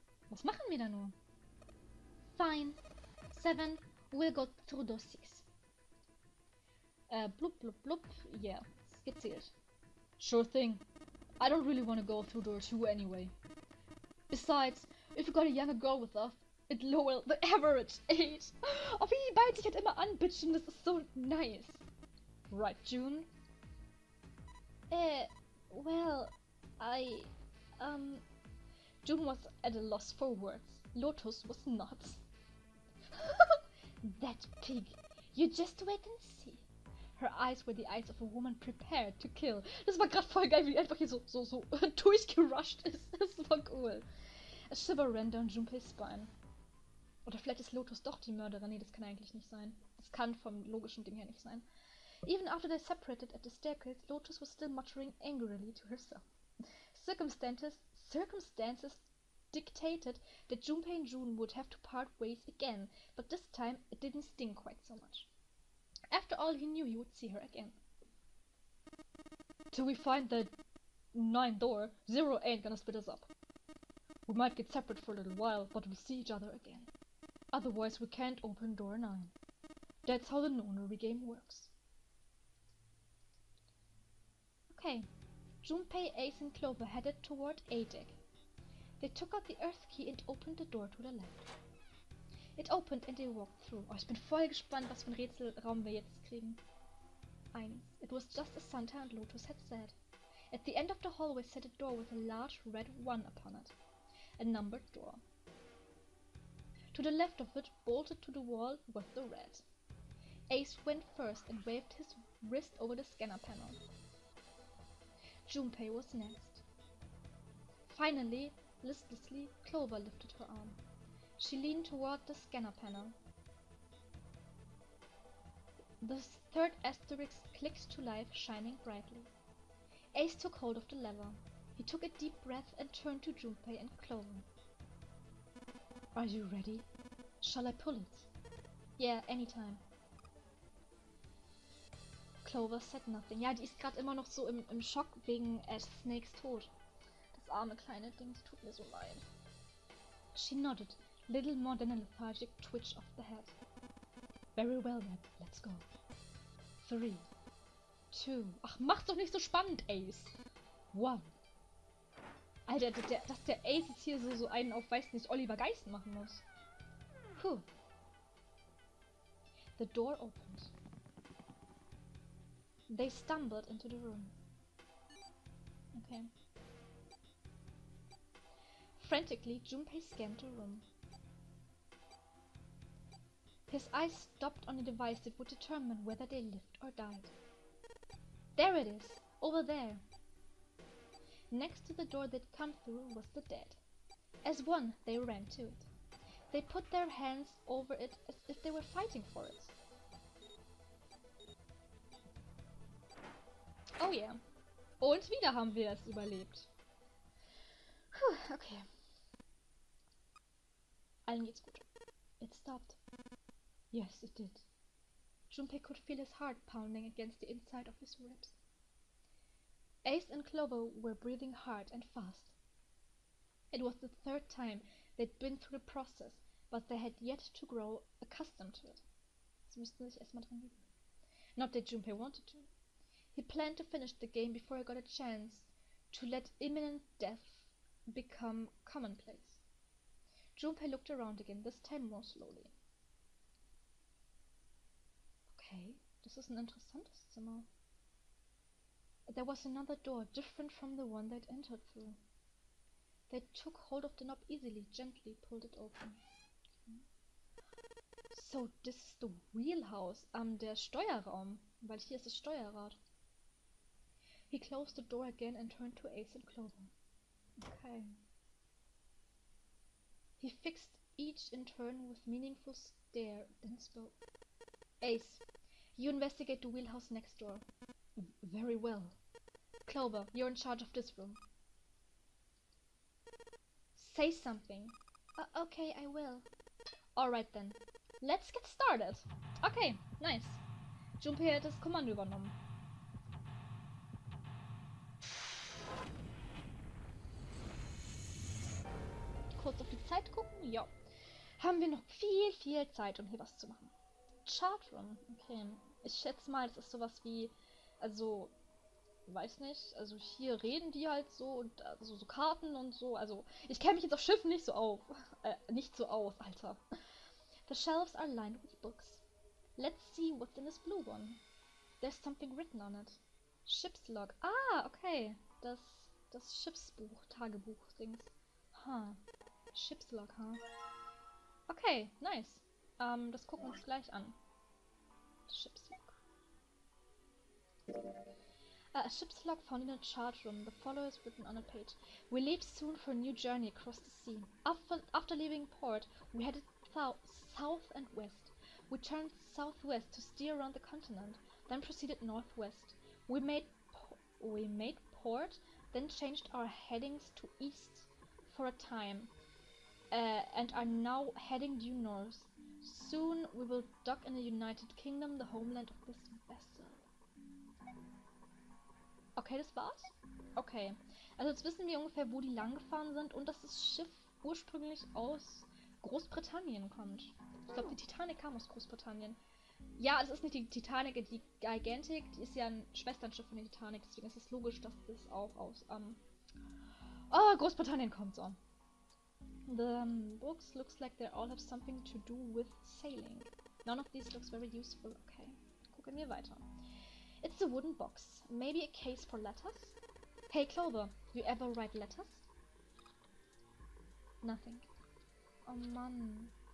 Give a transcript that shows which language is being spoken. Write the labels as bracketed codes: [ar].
[de] Was machen wir da nur? [en] Fine. 7 will go through door 6. Blub blub blub, yeah, gezählt. Sure thing. I don't really want to go through door 2 anyway. Besides, if we got a younger girl with us, it lower the average age. [de] Oh, wie die beiden sich halt immer anbitchen, das ist so nice. [en] Right, June? Well, June was at a loss for words. Lotus was not. That pig. You just wait and see. Her eyes were the eyes of a woman prepared to kill. [de] Das war gerade voll geil, wie die einfach hier so durchgerusht ist. Das war cool. [en] A shiver ran down Junpei's spine. [de] Oder vielleicht ist Lotus doch die Mörderin. Nee, das kann eigentlich nicht sein. Das kann vom logischen Ding her nicht sein. [en] Even after they separated at the staircase, Lotus was still muttering angrily to herself. Circumstances dictated that Junpei and June would have to part ways again, but this time it didn't sting quite so much. After all, he knew he would see her again. Till we find the 9th door, 0 ain't gonna split us up. We might get separate for a little while, but we'll see each other again. Otherwise we can't open door 9. That's how the nonary game works. Okay, Junpei, Ace and Clover headed toward A deck. They took out the earth key and opened the door to the left. It opened and they walked through. [de] Oh, ich bin voll gespannt, was für ein Rätselraum wir jetzt kriegen. [en] 1. It was just as Santa and Lotus had said. At the end of the hallway sat a door with a large red 1 upon it. A numbered door. To the left of it, bolted to the wall, was the red. Ace went first and waved his wrist over the scanner panel. Junpei was next. Finally, listlessly, Clover lifted her arm. She leaned toward the scanner panel. The third asterisk clicked to life, shining brightly. Ace took hold of the lever. He took a deep breath and turned to Junpei and Clover. Are you ready? Shall I pull it? Yeah, anytime. Clover said nothing. [de] Ja, die ist gerade immer noch so im Schock wegen Snakes Tod. Das arme kleine Ding, die tut mir so leid. [en] She nodded, little more than a lethargic twitch of the head. Very well then, let's go. 3, 2... [de] Ach, mach's doch nicht so spannend, Ace. 1. Alter, dass der Ace jetzt hier so einen auf, weiß nicht, Oliver Geist machen muss. Puh. [en] The door opened. They stumbled into the room. Okay. Frantically, Junpei scanned the room. His eyes stopped on a device that would determine whether they lived or died. There it is! Over there! Next to the door they'd come through was the dead. As one, they ran to it. They put their hands over it as if they were fighting for it. Oh yeah. [de] Und wieder haben wir es überlebt. Puh, okay. Allen geht's gut. [en] It stopped. Yes, it did. Junpei could feel his heart pounding against the inside of his ribs. Ace and Clover were breathing hard and fast. It was the third time they'd been through the process, but they had yet to grow accustomed to it. [de] Sie müssten sich erstmal dran gewöhnen. [en] Not that Junpei wanted to. He planned to finish the game before he got a chance to let imminent death become commonplace. Junpei looked around again, this time more slowly. [de] Okay, das ist ein interessantes Zimmer. [en] There was another door, different from the one they'd entered through. They took hold of the knob easily, gently pulled it open. Okay. So, this is the wheelhouse, [de] der Steuerraum, weil hier ist das Steuerrad. [en] He closed the door again and turned to Ace and Clover. Okay. He fixed each in turn with meaningful stare, then spoke. Ace, you investigate the wheelhouse next door. Very well. Clover, you're in charge of this room. Say something. Okay, I will. Alright then. Let's get started. Okay, nice. [de] Junpei hat das Kommando übernommen. Kurz auf die Zeit gucken. Ja. Haben wir noch viel Zeit, um hier was zu machen. [en] Chartroom. [de] Okay. Ich schätze mal, das ist sowas wie, also, weiß nicht, also hier reden die halt so und also so Karten und so. Also, ich kenne mich jetzt auf Schiffen nicht so auf. Nicht so aus, Alter. [en] The shelves are lined with books. Let's see what's in this blue one. There's something written on it. Ship's log. Ah, okay. [de] Das Schiffsbuch, Tagebuch-Dings. [en] Ship's log, [de] Okay, nice. Das gucken wir uns gleich an. [en] Ship's log. A ship's log found in a chart room. The following is written on a page. We leave soon for a new journey across the sea. After leaving port, we headed south and west. We turned southwest to steer around the continent, then proceeded northwest. We made port, then changed our headings to east for a time, and are now heading due north. Soon we will dock in the United Kingdom, the homeland of this vessel. [de] Okay, das war's? Okay. Also jetzt wissen wir ungefähr, wo die lang gefahren sind und dass das Schiff ursprünglich aus Großbritannien kommt. Ich glaube, die Titanic kam aus Großbritannien. Ja, es ist nicht die Titanic, die Gigantic, die ist ja ein Schwesternschiff von der Titanic, deswegen ist es logisch, dass das auch aus Großbritannien kommt, so. [en] The books looks like they all have something to do with sailing. None of these looks very useful. [de] Okay, gucken wir weiter. [en] It's a wooden box. Maybe a case for letters? Hey Clover, do you ever write letters? Nothing. Oh Mann.